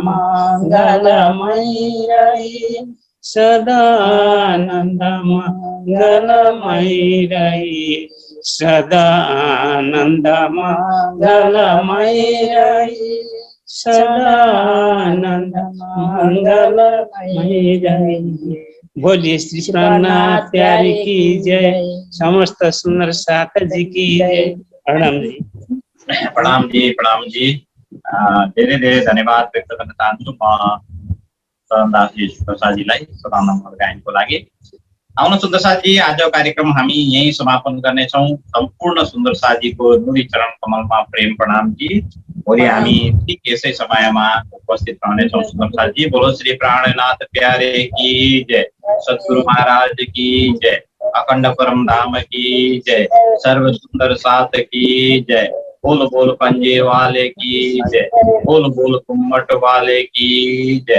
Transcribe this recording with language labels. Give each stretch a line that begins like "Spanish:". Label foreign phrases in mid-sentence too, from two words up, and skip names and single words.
Hindi: मंगलमय रहिए सदा आनंद मंगलमय रहिए सदा आनंद मंगलमय रहिए सदा आनंद मंगलमय रहिए। बोलिए श्री प्राणनाथ प्यारे की जय। समस्त सुंदर साथ जी की जय। प्रणाम जी। प्रणाम जी, प्रणाम जी।
Nepali: धेरै धेरै धन्यवाद व्यक्त गर्न चाहन्छु म चरणदासजी सुन्दरसाजीलाई सदा नम्बर गायनको लागि। आउन सुन्दरसाजी, आजको कार्यक्रम हामी यही समापन गर्नेछौँ। सम्पूर्ण सुन्दरसाजीको नुरी चरण कमलमा प्रेम प्रणाम जी। भोलि हामी ठिक यसै समयमा उपस्थित रहनेछौँ। सुन्दरसाजी,
Hindi: बोलो श्री प्राणनाथ प्यारे की जय, सद्गुरु महाराज की जय, अखंड परम धाम की जय, सर्व सुंदर साथ की जय, बोल बोल पंजे वाले की जय, बोल बोल कुम्मट वाले की जय।